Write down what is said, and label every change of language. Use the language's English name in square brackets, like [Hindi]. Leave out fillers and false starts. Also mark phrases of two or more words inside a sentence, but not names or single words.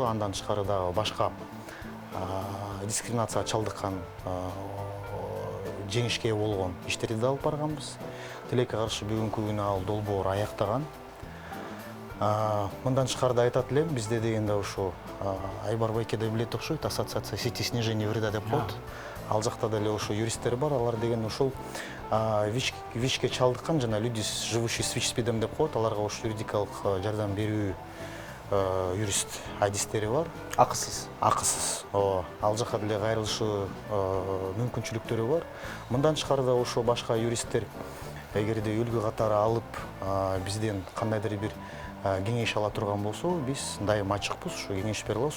[Kyrgyz] Андан тышкары дагы башка дискриминацияга чалдыккан, жеңишке болгон иштерди да алып барганбыз. Тилекке каршы бүгүнкү күнү ал долбоор аяктаган. Мындан тышкары да айтат элем, бизде дегенде ушу Айбар Байке да билет окшойт, [Russian] ассоциация сети снижения вреда [Kyrgyz] деп коет. Ал жакта деле ошо юристтер бар, алар деген ошол ВИЧке чалдыккан жана [Russian] люди, живущие с ВИЧ-СПИДом [Kyrgyz] деп коет, аларга ошо юридикалык жардам берүү юрист адистери бар. Акысыз. Акысыз. Ал жака деле кайрылышы мүмкүнчүлүктөрү бар. Мындан тышкары да ошо башка юристтер эгерде үлгү катары алып бизден кандайдыр бир кеңеш ала турган болсо, биз дайыма ачыкпыз, ушу кеңеш бере алабыз.